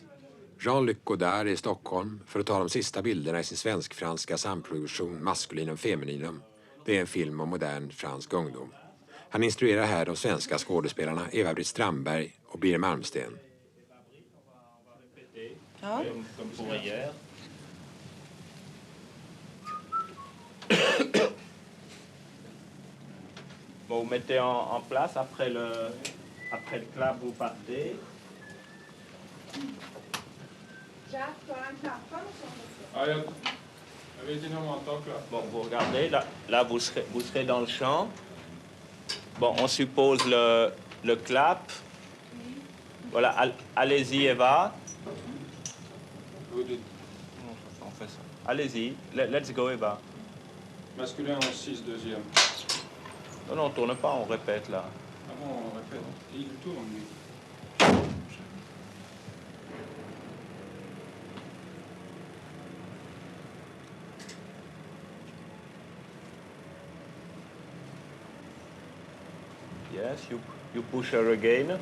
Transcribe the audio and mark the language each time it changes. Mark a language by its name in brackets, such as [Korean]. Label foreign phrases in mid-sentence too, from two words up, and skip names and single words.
[Swedish] Jean-Luc Godard är i Stockholm för att ta de sista bilderna i sin svensk-franska samproduktion Maskulinum Femininum. Det är en film om modern fransk ungdom. Han instruerar här de svenska skådespelarna Eva-Britt Strandberg och Birger Malmsten. Ja. [French] Bon, vous mettez en place, après le clap, vous partez. Jacques, tu as un clappant [Swedish] Ja, jag vet inte om man tar klapp. [French] Bon, vous regardez, là vous serez dans le champ. Bon, on suppose le clap. Voilà, allez-y Eva. On fait ça. Allez-y, [English] let's go Eva. [French] Masculin en 6, deuxième. Non, on tourne pas, on répète là. Ah bon, on répète. Il tourne, lui. [English] Yes, you push her again.